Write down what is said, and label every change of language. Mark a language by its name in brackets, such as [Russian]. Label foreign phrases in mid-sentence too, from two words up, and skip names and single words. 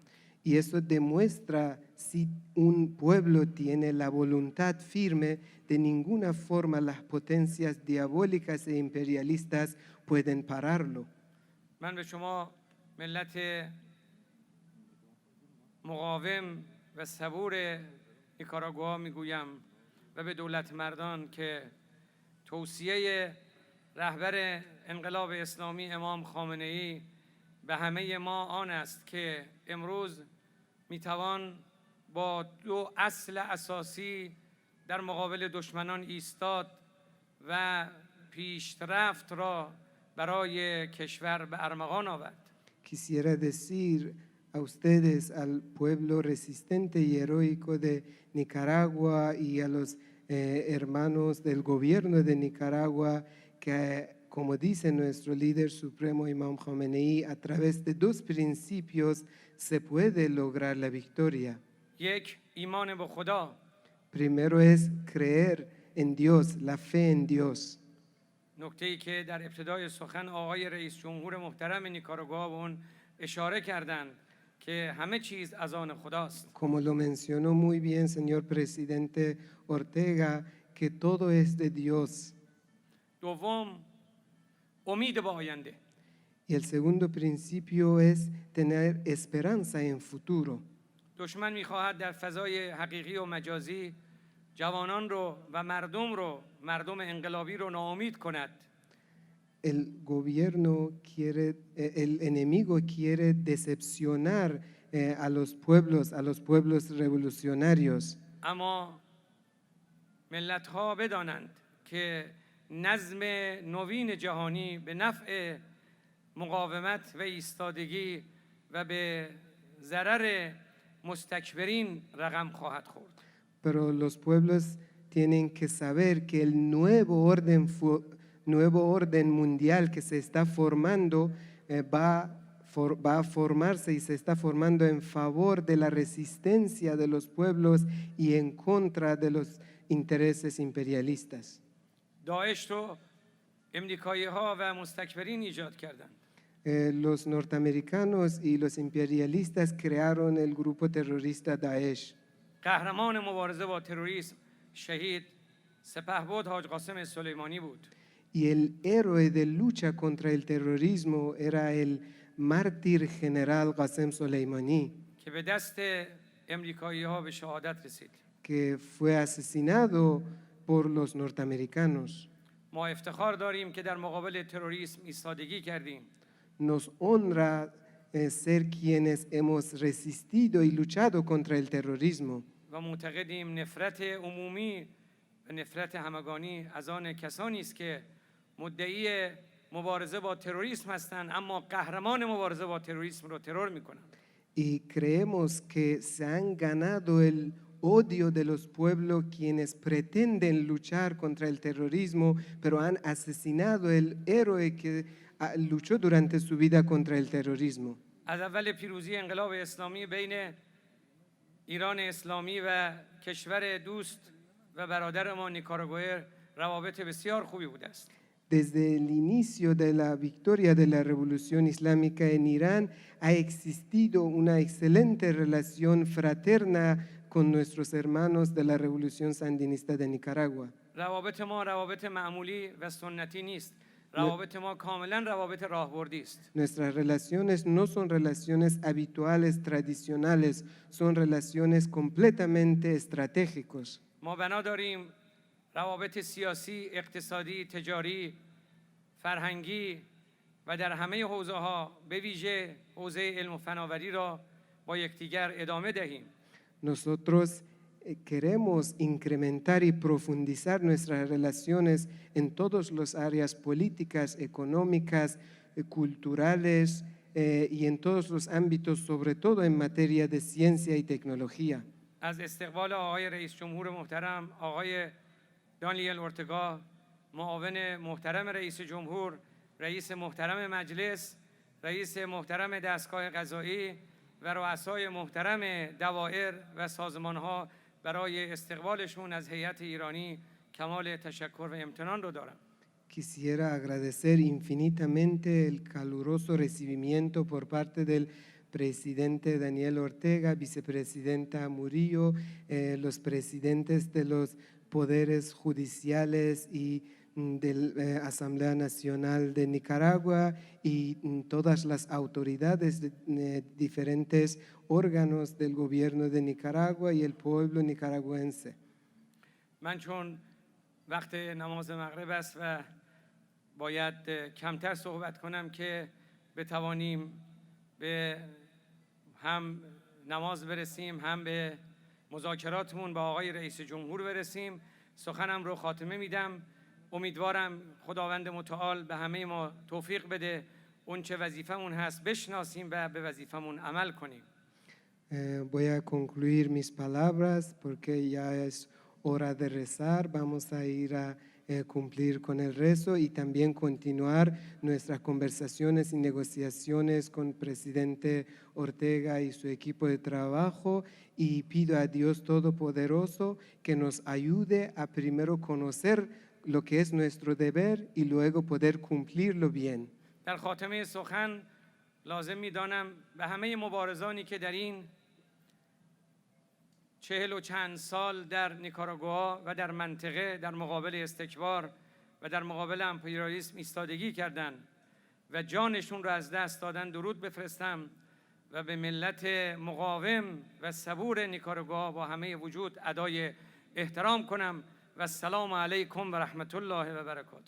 [Spanish] Y eso demuestra si un pueblo tiene la voluntad firme, de ninguna forma las potencias diabólicas e imperialistas pueden pararlo. [Persian] من به شما ملت مقاوم و صبور نیکاراگوآ میگویم و به دولت مردان که توصیه رهبر انقلاب اسلامی امام خامنه ای به همه ما آن است که امروز میتوان با دو اصل اساسی در مقابل دشمنان ایستاد و پیشرفت را برای کشور به ارمغان آورد. [Spanish] Quisiera decir a ustedes, al pueblo resistente y heroico de Nicaragua y a los hermanos del gobierno de Nicaragua, que como dice nuestro líder supremo Imam Khomeini, a través de dos principios se puede lograr la victoria. [Persian] یک ایمان به خدا. [Spanish] Primero es creer en Dios, la fe en Dios. [Persian] نکته‌ای که در ابتدای سخن آقای رئیس جمهور محترم نیکاراگوآ به اون اشاره کردند که همه چیز از آن خداست. [Spanish] Como lo mencionó muy bien señor presidente Ortega, que todo es de Dios. [Persian] دوم امید به آینده. [Spanish] Y el segundo principio es tener esperanza en futuro. [Persian] دشمن می‌خواهد در فضای حقیقی و مجازی جوانان رو و مردم انقلابی رو ناامید کند. [Spanish] El gobierno quiere, el enemigo quiere decepcionar a los pueblos revolucionarios. [Persian] اما ملت‌ها بدانند که نظم نوین جهانی به نفع مقاومت و ایستادگی و به ضرر مستکبرین رقم خواهد خورد. [Spanish] Pero los pueblos tienen que saber que el nuevo orden mundial que se está formando va a formarse y se está formando en favor de la resistencia de los pueblos y en contra de los intereses imperialistas. [Persian] داعش رو امریکایی‌ها و مستکبرین ایجاد کردند. [Spanish] Los norteamericanos y los imperialistas crearon el grupo terrorista Daesh. [Persian] قهرمان مبارزه با تروریسم شهید سپهبد حاج قاسم سلیمانی بود. [Spanish] Y el héroe de lucha contra el terrorismo era el mártir general Qasem Soleimani, [Persian] که به دست امریکایی‌ها به شهادت رسید. [Spanish] que fue asesinado por los norteamericanos. [Persian] ما افتخار داریم که در مقابل تروریسم ایستادگی کردیم. [Spanish] Nos honra ser quienes hemos resistido y luchado contra el terrorismo. [Persian] و معتقدیم نفرت عمومی و نفرت همگانی از آن کسانی است که مدعی مبارزه با تروریسم هستند اما قهرمان مبارزه با تروریسم رو ترور میکنند. [Spanish] Y creemos que se han ganado el odio de los pueblos quienes pretenden luchar contra el terrorismo, pero han asesinado el héroe que luchó durante su vida contra el terrorismo. [Persian] از اول پیروزی انقلاب اسلامی بین ایران اسلامی و کشور دوست و برادر ما نیکاراگوئه روابط بسیار خوبی بوده است. [Spanish] Desde el inicio de la victoria de la revolución islámica en Irán ha existido una excelente relación fraterna con nuestros hermanos de la revolución sandinista de Nicaragua. [Persian] روابط ما روابط معمولی و سنتی نیست. روابط ما کاملا روابط راهبردی است. [Spanish] Nuestras relaciones no son relaciones habituales, tradicionales, son relaciones completamente estratégicos. [Persian] ما بنا داریم روابط سیاسی، اقتصادی، تجاری، فرهنگی و در همه حوزه‌ها به ویژه حوزه علم و فناوری را با یکدیگر ادامه دهیم. [Spanish] Nosotros queremos incrementar y profundizar nuestras relaciones en todas las áreas políticas, económicas, culturales y en todos los ámbitos, sobre todo en materia de ciencia y tecnología. [Persian] از استقبال آقای رئیس جمهور محترم آقای دانیل اورتگا، معاون محترم رئیس جمهور، رئیس محترم مجلس، رئیس محترم دستگاه قضایی و رؤسای محترم دوائر و سازمان‌ها برای استقبالشون از هیئت ایرانی کمال تشکر و امتنان رو دارم. [Spanish] Quisiera agradecer infinitamente el caluroso recibimiento por parte del presidente Daniel Ortega, vicepresidenta Murillo, los presidentes de los poderes judiciales y de la Asamblea Nacional de Nicaragua y todas las autoridades de diferentes órganos del gobierno de Nicaragua y el pueblo nicaragüense. [Persian] من چون وقت نماز مغرب است و باید کمتر صحبت کنم که بتوانیم به هم نماز برسیم هم به مذاکراتمون با آقای رئیس جمهور برسیم، سخنم رو خاتمه میدم. امیدوارم خداوند متعال به همه ما توفیق بده اون چه وظیفمون هست بشناسیم و به وظیفمون عمل کنیم. [Spanish] Voy a concluir mis palabras porque ya es hora de rezar. Vamos a ir a cumplir con el rezo y también continuar nuestras conversaciones y negociaciones con el presidente Ortega y su equipo de trabajo, y pido a Dios Todopoderoso que nos ayude a primero conocer lo que es nuestro deber y luego poder cumplirlo bien. [Persian] در خاتمه سخن لازم می‌دانم به همه مبارزانی که در این 40 و چند سال در نیکاراگوآ و در منطقه در مقابل استکبار و در مقابل امپریالیسم ایستادگی کردند و جانشون را از دست دادن درود بفرستم و به ملت مقاوم و صبور نیکاراگوآ با همه وجود ادای احترام کنم و [Arabic] السلام علیکم و رحمت الله و برکاته.